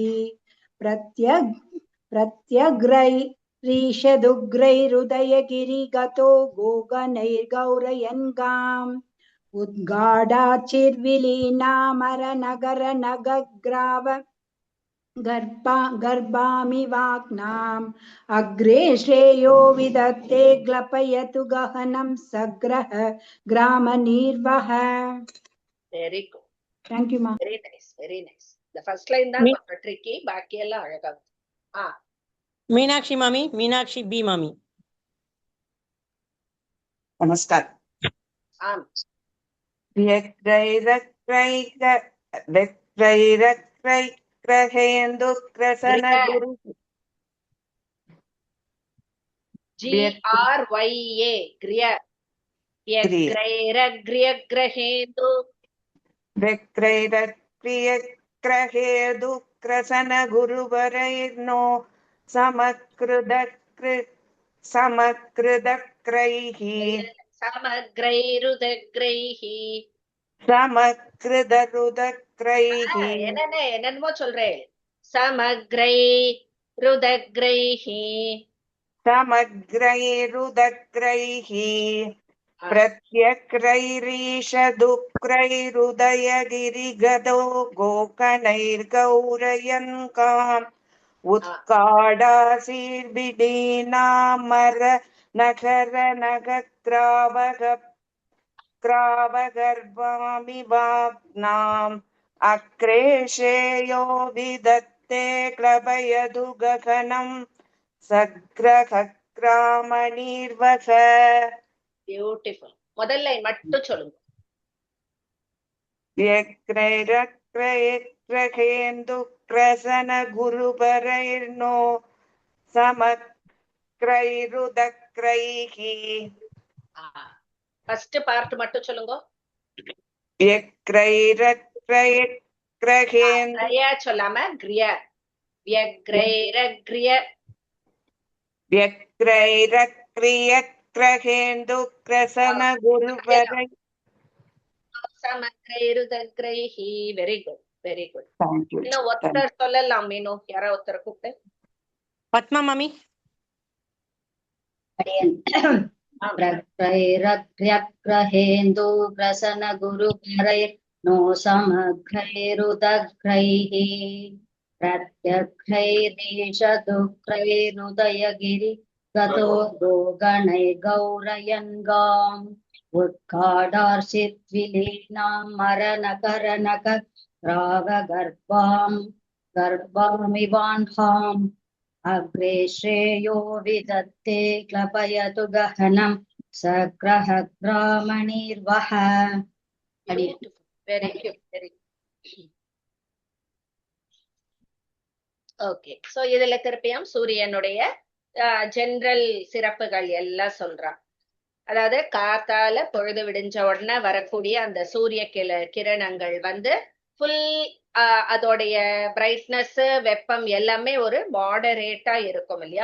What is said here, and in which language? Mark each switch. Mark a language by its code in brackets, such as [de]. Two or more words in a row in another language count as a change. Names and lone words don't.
[sa] प्रत्यग्रैरीशदुग्रैरुदयगिरिगतो गोगणैर्गौरयन्गाम् उद्गाढाचिर्विलीना मरनगरनगग्राव गर्भामिवाग्नाम् अग्रे श्रेयो विधत्ते ग्लपयतु गहनं सग्रह ग्रामणीर्वह. [en] Very good. Thank you, ma. Very nice. The first line [ta] தான் கொஞ்சம் [en] tricky, [ta] பாக்கி எல்லாம் அழகா. மீனாட்சி மாமி. மீனாட்சி பி மாமி. நமஸ்கார். ஆம். [sa] ग्रहेन्दु ग्रसन गुरु GRYA ग्र्य यग्रैरग्र्यग्रहेन्दु ग्रहेन्दु ग्रसन गुरुवरैर्नो समकृदग्रैः समकृदरुदग्रैः [ta] என்னமோ சொல்றேன். [sa] समग्रैरुदग्रैः प्रत्यग्रैरीशदुग्रैरुदयगिरिगतो गोकणैर्गौरयन्काम् उत्काडासीर्विलीना मरनगरनगग्रावगर्भामिवाग्नाम् अग्रे श्रेयो विधत्ते क्लपयतु गगनं सग्रह ग्रामणीर्वह. [ta] பியூட்டிஃபுல். முதல் லைன் மட்டும் சொல்லுங்க. [sa] यग्रैरग्र्यग्रहेन्दु ग्रसन गुरुवरैर्नो समग्रैरुदग्रैः [en] first part [ta] மட்டும் சொல்லுங்க. [sa] व्यग्रैरग्रैर्ग्रहेन् [ta] கிரய சொல்லாம கிரிய. வியக்ரைரக்ரிய. [sa] व्यग्रैरक्रियग्रहेन्दुग्रसनगुरुवरै சமக்ரைருதக்ரைஹி. [en] very good, very good. Thank you. [ta] இன்னும் ஒருத்தர் சொல்லலாம். மீனு யாரோ ஒருத்தர் கூப்பிட்டு. பத்மா மாமி. [sa] ग्रैरग्र्यग्रहेन्दु ग्रसन गुरुवरैर्नो समग्रैरुदग्रैः प्रत्यग्रैरीशदुग्रैरुदयगिरि गतो गोगणैर्गौरयन् गाम् उत्काडार्षिद्विलीनां मरणकरनक रागगर्भाम् गर्भामिवान्हाम् अग्रे श्रेयो विदत्ते क्लपयतु गहनं सग्रह ग्रामणीर्वह. [en] very good, very good. [ta] ஓகே, சோ இதுல திருப்பியும் சூரியனுடைய ஜெனரல் சிறப்புகள் எல்லாம் சொல்றான். அதாவது காத்தால பொழுது விடிஞ்ச உடனே வரக்கூடிய அந்த சூரிய கிரணங்கள் வந்து ஃபுல் அதோடைய பிரைட்னஸ், வெப்பம் எல்லாமே ஒரு மாடரேட்டா இருக்கும் இல்லையா.